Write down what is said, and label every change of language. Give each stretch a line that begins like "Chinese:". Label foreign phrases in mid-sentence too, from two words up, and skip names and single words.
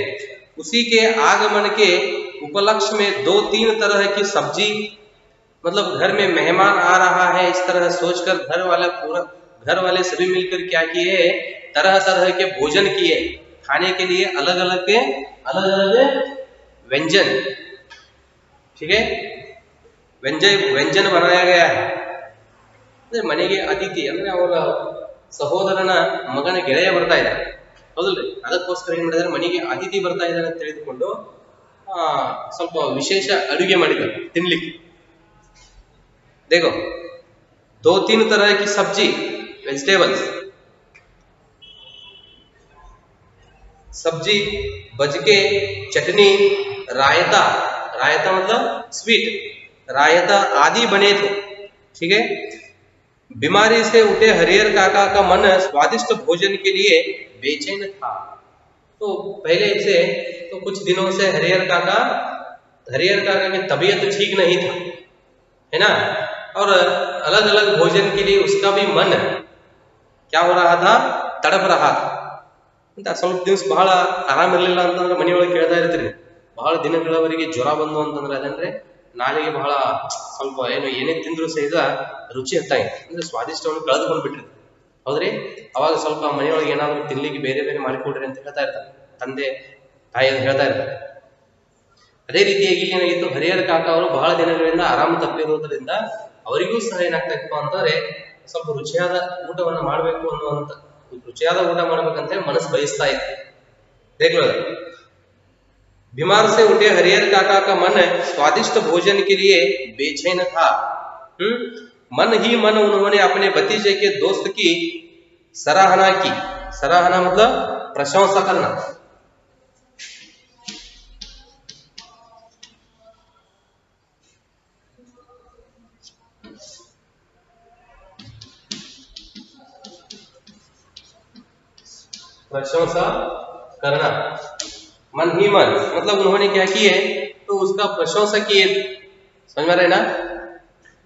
Hindi: उसी के आगमन के उपलक्ष्य में 2-3 तरह की सब्जी, मतलब घर में मेहमान आ रहा है, इस तरह सोचकर घर वाले सभी मिलकर क्या किए, तरह तरह के भोजन किए, खाने के लिए अलग अलग व्यंजन, ठीक है, व्यंजन बनाया गया है।
Kannada: ಮನೆಗೆ ಅತಿಥಿ ಅಂದ್ರೆ ಅವರ ಸಹೋದರನ ಮಗನ ಗೆಳೆಯ ಬರ್ತಾ ಇದ್ದಾರೆ, ಹೌದಲ್ರಿ. ಅದಕ್ಕೋಸ್ಕರ ಏನ್ ಮಾಡಿದಾರೆ, ಮನೆಗೆ ಅತಿಥಿ ಬರ್ತಾ ಇದ್ದಾರೆ ಅಂತ ತಿಳಿದುಕೊಂಡು ಸ್ವಲ್ಪ ವಿಶೇಷ ಅಡುಗೆ ಮಾಡಿದ್ದಾರೆ ತಿನ್ಲಿಕ್ಕೆ.
Hindi: देखो 2-3 तरह की सब्जी, वेजिटेबल्स, सब्जी, बजके, चटनी, रायता, रायता मतलब स्वीट, रायता आदि बने थे, ठीक है। बीमारी से उठे हरिहर काका का मन स्वादिष्ट भोजन के लिए बेचैन था। तो पहले से, तो कुछ दिनों से हरिहर काका की तबीयत ठीक नहीं था, है ना, और अलग अलग भोजन के लिए उसका भी मन क्या हो रहा था, तड़प रहा था ಅಂತ.
Kannada: ಸ್ವಲ್ಪ ದಿವಸ ಬಹಳ ಆರಾಮಿರಲಿಲ್ಲ ಅಂತಂದ್ರೆ ಮನೆಯೊಳಗೆ ಕೇಳ್ತಾ ಇರ್ತೀರಿ, ಬಹಳ ದಿನಗಳವರೆಗೆ ಜ್ವರ ಬಂದು ಅಂತಂದ್ರೆ ಅದಂದ್ರೆ ನಾಲಿಗೆ ಬಹಳ ಸ್ವಲ್ಪ ಏನೇ ತಿಂದ್ರು ಸಹಿತ ರುಚಿ ಹತ್ತಾಗಿ, ಅಂದ್ರೆ ಸ್ವಾದಿಷ್ಟವನ್ನು ಕಳೆದುಕೊಂಡು ಬಿಟ್ಟಿರ್ತಾರೆ, ಹೌದ್ರಿ. ಅವಾಗ ಸ್ವಲ್ಪ ಮನೆಯೊಳಗೆ ಏನಾದ್ರು ತಿನ್ಲಿಕ್ಕೆ ಬೇರೆ ಬೇರೆ ಮಾಡಿಕೊಡ್ರಿ ಅಂತ ಹೇಳ್ತಾ ಇರ್ತಾರೆ, ತಂದೆ ತಾಯಿ ಹೇಳ್ತಾ ಇರ್ತಾರೆ. ಅದೇ ರೀತಿಯಾಗಿ ಏನಾಗಿತ್ತು, ಹರಿಹರ ಕಾಕ ಅವರು ಬಹಳ ದಿನಗಳಿಂದ ಆರಾಮ ತಪ್ಪಿರುವುದರಿಂದ ಅವರಿಗೂ ಸಹ ಏನಾಗ್ತಾ ಇತ್ತು ಅಂತಂದ್ರೆ ಸ್ವಲ್ಪ ರುಚಿಯಾದ ಊಟವನ್ನು ಮಾಡಬೇಕು ಅನ್ನುವಂತ, ರುಚಿಯಾದ ಊಟ ಮಾಡ್ಬೇಕಂತ ಮನಸ್ಸು ಬಯಸ್ತಾ ಇತ್ತು.
Hindi: देख लो, बीमार से उठे हरिहर काका का मन स्वादिष्ट भोजन के लिए बेचैन था। मन ही मन उन्होंने अपने भतीजे के दोस्त की सराहना की। सराहना मतलब प्रशंसा करना। प्रशंसा करना, मन ही मन मतलब उन्होंने क्या किए, तो उसका प्रशंसा किए, समझ में रहे ना।